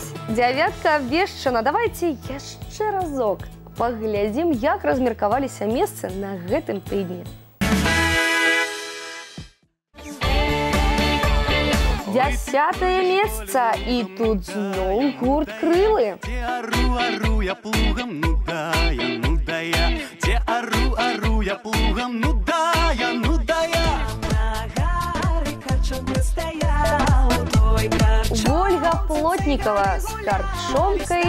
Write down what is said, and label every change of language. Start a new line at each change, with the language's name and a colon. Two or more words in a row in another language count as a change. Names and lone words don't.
Belarusian: Дзявятка абвешчана. Давайте яшчэ разок паглядзім, як размеркаваліся месцы на гэтым тыдні. 10-е месца, і тут зноў гурт «Крылы». Те ору я плугом, ну да я. Те ору я плугом, ну да я.
Russian: Ольга Плотникова с «Корчомкой».